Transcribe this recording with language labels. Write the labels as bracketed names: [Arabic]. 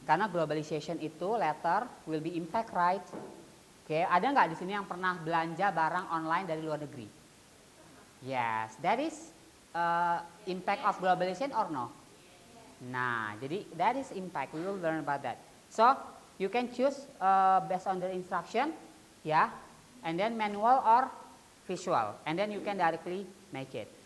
[Indonesian] Karena [English] globalization itu later will be impact, right? [Indonesian] Oke, ada nggak di sini yang pernah belanja barang online dari luar negeri? [English] Yes, that is impact of globalization or no? [Indonesian] Nah, jadi [English] that is impact. We will learn about that. So you can choose based on the instruction, ya, and then manual or visual, and then you can directly make it.